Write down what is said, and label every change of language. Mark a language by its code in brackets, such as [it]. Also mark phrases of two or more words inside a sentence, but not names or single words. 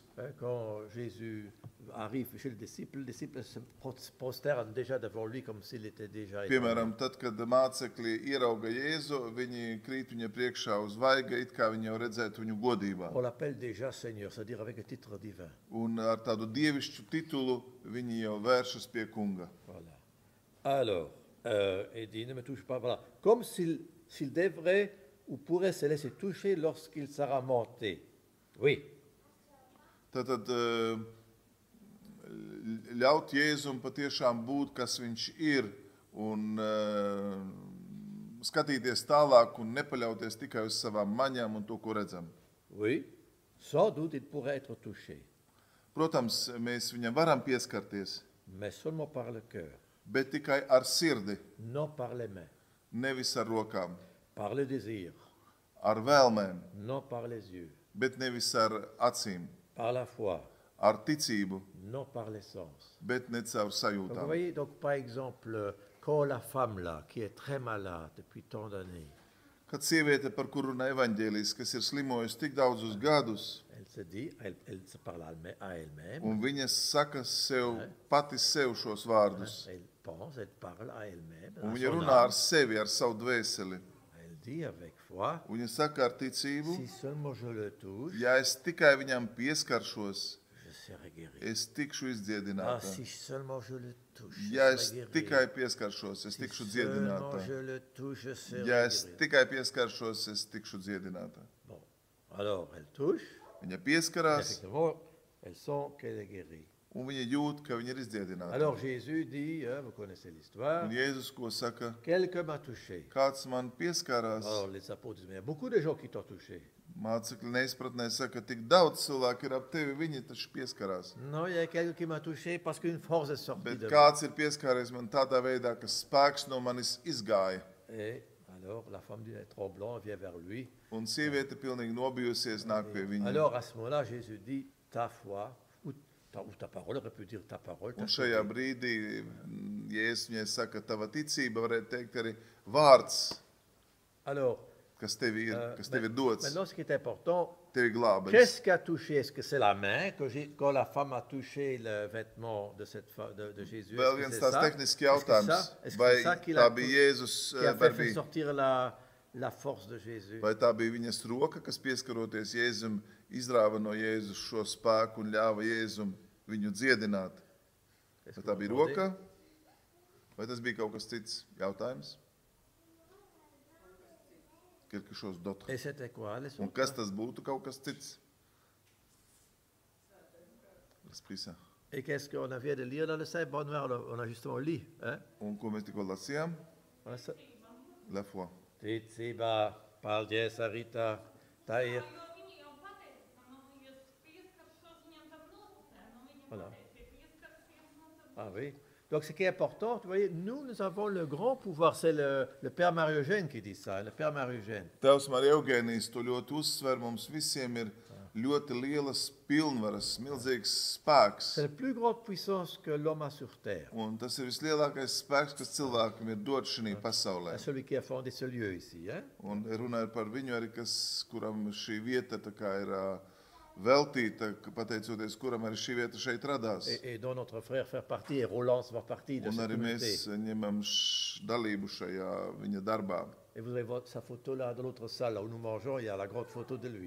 [fr] Quand Jésus arrive chez le disciple se prosterne déjà devant lui comme s'il était déjà établi. [lv] Piemēram, tad, kad mācekļi ierauga Jēzu, viņi krīt viņa priekšā uz vaiga, it kā viņi jau redzētu viņu godībā. [fr] On l'appelle déjà Seigneur, c'est-à-dire avec un titre divin. [lv] Un ar tādu dievišķu titulu viņi jau vēršas pie kunga. [fr] Voilà. Alors, il dit, ne me touche pas, voilà. Comme s'il devrait ou pourrait se laisser toucher lorsqu'il sera monté. Oui. [lv] Tātad ļaut Jēzum patiešām būt, kas viņš ir, un skatīties tālāk un nepaļauties tikai uz savām maņām un to, ko redzam. [fr] Oui. Sans doute, il pourrait être touché, [lv] Protams, mēs viņam varam pieskarties, [fr] mais seulement par le cœur, [lv] bet tikai ar sirdi, [fr] non par les mains, [lv] nevis ar rokām, [fr] par le désir, [lv] ar vēlmēm, [fr] non par les yeux, [lv] bet nevis ar acīm, [fr] par la foi, [lv] ar ticību, [fr] non par les sens. [lv] bet ne caur [fr] Donc, vous [lv] sajūtām. [fr] voyez, donc, par exemple, quand la femme là, qui est très malade depuis tant d'années, [lv] Kad sieviete, par kuru runā evaņģēlijs, kas ir slimojusi tik daudzus gadus, [fr] elle se dit, elle se parle à elle-même, [lv] un viņa saka sev, pati sev šos vārdus, [fr] elle pense, elle parle à elle-même, [lv] un [fr] à [lv] viņa [fr] son [lv] runā [fr] âme. [lv] ar sevi, ar savu dvēseli. [fr] Elle dit avec foi, [lv] Viņa saka ar ticību, [fr] si seulement je le touche, [lv] ja es tikai viņam pieskaršos, [fr] je serai guéri. [lv] es tikšu Ah, izdziedināta. [fr] si seulement je le touche, je [lv] Ja es [fr] serai guéri. [lv] tikai pieskaršos, es [fr] Si [lv] tikšu [fr] seulement [lv] dziedināta. [fr] je le touche, je serai [lv] Ja es [fr] guéri. [lv] tikai pieskaršos, es tikšu dziedināta. [fr] Bon, alors elle touche, [lv] Viņa pieskarās, [fr] effectivement, elle sent qu'elle est guérie. [lv] un viņi jūt, ka viņi ir izdziedināti. [fr] Alors Jésus dit, vous connaissez l'histoire, [lv] Un Jēzus, ko saka, [fr] quelqu'un m'a touché. [lv] kāds man pieskārās, [fr] Alors les apôtres disent, mais il y a beaucoup de gens qui t'ont touché. [lv] mācekļi neizpratnē saka, tik daudz cilvēku ir ap tevi, viņi taču pieskarās. [fr] Non, il y a quelqu'un qui m'a touché parce qu'une force est sortie [lv] Bet [fr] de moi. [lv] kāds ir pieskāries man tādā veidā, ka spēks no manis izgāja. [fr] Et alors la femme dit, tremblant, vient vers lui. [lv] Un sieviete pilnīgi nobijusies nāk pie viņa. [fr] Alors à ce moment-là, Jésus dit, ta foi, ou ta parole, aurait pu dire ta parole. [lv] Un šajā brīdī Jēzus viņai saka, tava ticība, varētu teikt arī vārds, [fr] Alors, [lv] kas tev ir dots, [fr] maintenant, ce qui est important, [lv] tevi glābes. [fr] qu'est-ce qui a touché? Est-ce que c'est la main quand la femme a touché le vêtement de de Jésus? [lv] Vēl [fr] Est-ce que [lv] viens [fr] c'est [lv] tās [fr] ça? [lv] tehnisks jautājums. [fr] Est-ce que [lv] Vai [fr] c'est ça qui [lv] tā bija Jēzus, [fr] a [lv] vai [fr] fait sortir la force de Jésus? [lv] vai tā bija viņas roka, kas pieskaroties Jēzum, izrāva no Jēzus šo spēku un ļāva Jēzum viņu dziedināt? [fr] Est-ce [lv] Vai [fr] que [lv] tā [fr] vous [lv] bija [fr] entendez? [lv] roka? Vai tas bija kaut kas cits jautājums? [fr] Quelque chose d'autre. Et c'était quoi? Les [lv] Un [fr] autres? [lv] kas tas būtu kaut kas cits? [fr] L'Esprit Saint. Et qu'est-ce qu'on vient de lire dans le Saint Bon Noir? On a justement lu. Hein? [lv] Un ko mēs tikko lasījām? [fr] On a ça. La foi. [lv] Ticība, paldies, Arita, Tair. [fr] Voilà. Ah oui. Donc ce qui est important, vous voyez, nous avons le grand pouvoir. C'est le Père Marie-Eugène qui dit ça, le Père Marie-Eugène. [lv] Tēvs Marija Eugēnijas to ļoti uzsver. Mums visiem ir ļoti lielas pilnvaras, milzīgs spēks. [fr] C'est la plus grande puissance que l'homme a sur terre. [lv] Un tas ir vislielākais spēks, kas cilvēkam ir dots šī pasaulē. [fr] C'est celui qui a fondé ce lieu ici. Hein? [lv] Un runāja par viņu arī, kuram šī vieta tā kā ir veltīta, pateicoties kuram arī šī vieta šeit radās. [fr] Et dont notre frère fait partie, et Roland fait partie de [lv] Un [fr] cette [lv] arī [fr] communauté. [lv] mēs ņemam dalību šajā viņa darbā. [fr] Et vous avez sa photo là dans l'autre salle, là où nous mangeons, il y a la grande photo de lui.